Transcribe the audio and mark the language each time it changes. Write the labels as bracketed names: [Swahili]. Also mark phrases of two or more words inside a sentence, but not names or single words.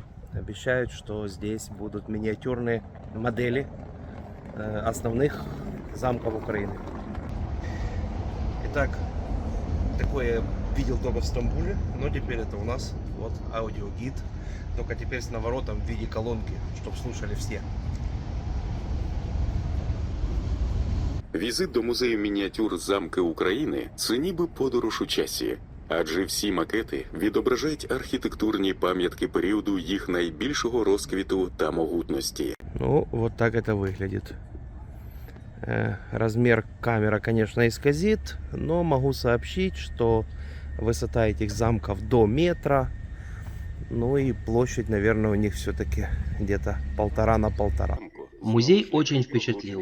[Russian] Обещают, что здесь будут миниатюрные модели основных замков Украины. Итак, такое я видел только в Стамбуле, но теперь это у нас вот аудиогид, только теперь с наворотом в виде колонки, чтобы слушали все. [Ukrainian] Візит до музею мініатюр замки України – це ніби подорож у часі. Адже всі макети відображають архітектурні пам'ятки періоду їх найбільшого розквіту та могутності. [Russian] Ну, вот так это выглядит. Размер камера, конечно, исказит, но могу сообщить, что высота этих замков до метра. Ну и площадь, наверное, у них все-таки где-то 1,5 на 1,5. Музей очень впечатлил.